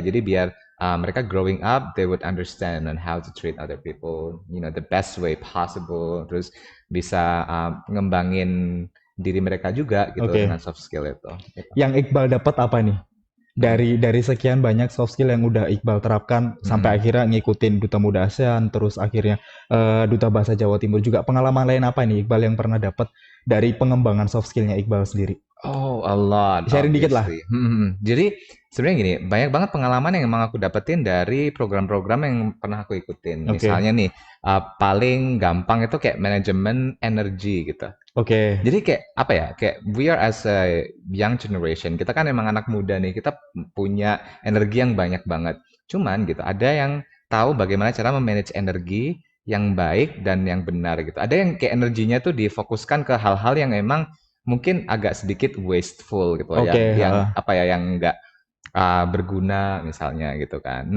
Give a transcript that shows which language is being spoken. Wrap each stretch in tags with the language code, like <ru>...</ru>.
<en>Jadi biar mereka growing up, they would understand on how to treat other people, the best way possible.</en> <id>Terus bisa ngembangin diri mereka juga gitu dengan soft skill itu. Gitu. Yang Iqbal dapat apa nih? Dari sekian banyak soft skill yang udah Iqbal terapkan sampai akhirnya ngikutin Duta Muda ASEAN, terus akhirnya Duta Bahasa Jawa Timur juga. Pengalaman lain apa nih Iqbal yang pernah dapat dari pengembangan soft skillnya Iqbal sendiri?</id> <en>Oh, a lot.</en> <id>Sharing dikit lah. Jadi sebenarnya gini, banyak banget pengalaman yang emang aku dapetin dari program-program yang pernah aku ikutin. Misalnya nih, paling gampang itu kayak manajemen energi gitu. Jadi kayak apa ya?</id> <en>Kayak we are as a young generation.</en> <id>Kita kan emang anak muda nih. Kita punya energi yang banyak banget. Cuman gitu, ada yang tahu bagaimana cara memanage energi yang baik dan yang benar gitu. Ada yang kayak energinya tuh difokuskan ke hal-hal yang emang mungkin agak sedikit wasteful gitu yang apa ya, yang enggak berguna misalnya gitu kan.</id>